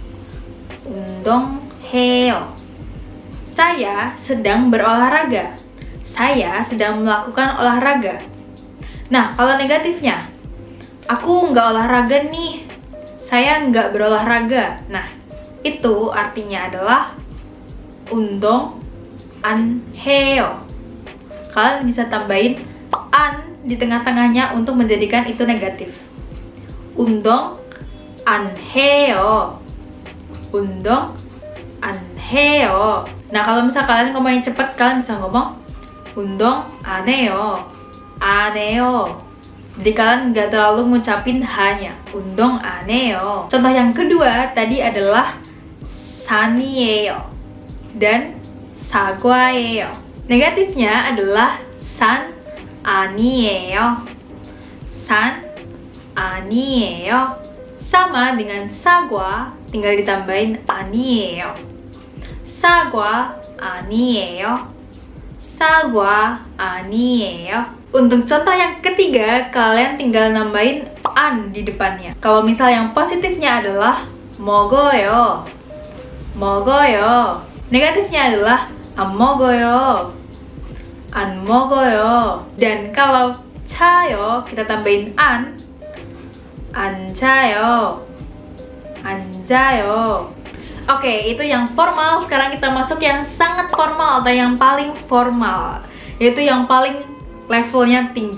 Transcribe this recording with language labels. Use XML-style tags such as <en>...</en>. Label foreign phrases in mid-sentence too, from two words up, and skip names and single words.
<ko>운동해요.</ko> <id>Saya sedang berolahraga. Saya sedang melakukan olahraga. Nah, kalau negatifnya, aku nggak olahraga nih. Saya nggak berolahraga. Nah, itu artinya adalah</id> <ko>운동 안 해요.</ko> <id>Kalian bisa tambahin an di tengah-tengahnya untuk menjadikan itu negatif.</id> <ko>운동 안 해요. 운동 안 해요.</ko> <id>Nah, kalau misal kalian ngomongin cepat, kalian bisa ngomong</id> <ko>운동 안 해요. 안 해요.</ko> <id>Jadi kalian nggak terlalu ngucapin hanya</id> <ko>운동 안 해요.</ko> <id>Contoh yang kedua tadi adalah 산이에요 dan 사과예요. Negatifnya adalah</id> <ko>산 아니에요. 산 아니에요.</ko> <id>Sama dengan sagwa, tinggal ditambahin 아니에요.</id> <ko>사과 아니에요. 사과 아니에요.</ko> <id>Untuk contoh yang ketiga, kalian tinggal nambahin an di depannya. Kalau misal yang positifnya adalah 먹어요.</id> <ko>먹어요.</ko> <id>Negatifnya adalah</id> <ko>안 먹어요. 안 먹어요.</ko> <id>Dan kalau 차요, kita tambahin an.</id> <ko>앉아요. 앉아요.</ko> <id>Oke, itu yang formal. Sekarang kita masuk yang sangat formal atau yang paling formal, yaitu yang paling levelnya tinggi.</id>